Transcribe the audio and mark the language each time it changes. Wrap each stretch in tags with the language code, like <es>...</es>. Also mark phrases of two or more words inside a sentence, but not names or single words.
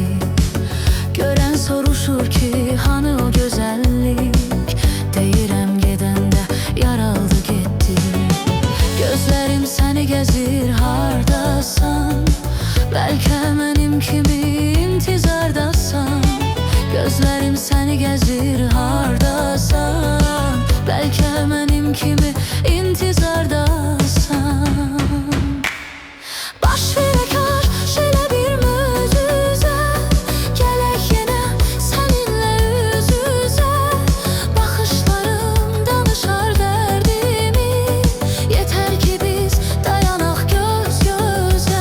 <az>Gören soruşur ki hani o güzellik, deyirəm gedəndə yaraldı gitti.</az> <tr>Gözlerim seni gezir hardasan, belki benim kimi intizardasan. Gözlerim seni gezir hardasan, belki benim kimi intizardasan.</tr> <az>Baş verək şöyle bir möcüzə, gələk yenə səninlə üz üzə. Baxışlarım danışar dərdimi, yeter ki biz dayanaq göz gözə.</az>